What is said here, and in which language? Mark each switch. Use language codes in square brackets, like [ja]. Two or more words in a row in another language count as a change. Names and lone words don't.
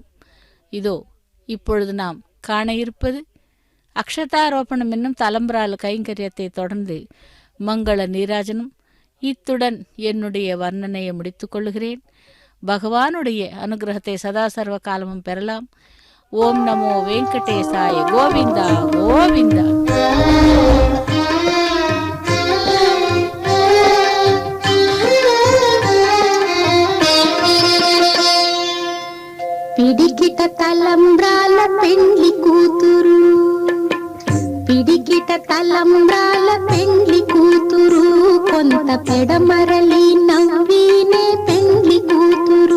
[ta] இதோ இப்பொழுது நாம் காண இருப்பது அக்ஷதாரோபணம் என்னும் தலம்பரால கைங்கரியத்தை தொடர்ந்து மங்கள நீராஜனம். இத்துடன் என்னுடைய வர்ணனையை முடித்துக் கொள்ளுகிறேன். பகவானுடைய அனுகிரகத்தை சதா சர்வ காலமும் பெறலாம். ஓம் நமோ வெங்கடேசாய. கோவிந்தா கோவிந்தா. [te] పిడికిట తలంబ్రాల పెండ్లి కూతురు, పిడికిట తలంబ్రాల పెండ్లి కూతురు, కొంత పెడమరలి నవ్వినే పెండ్లి కూతురు.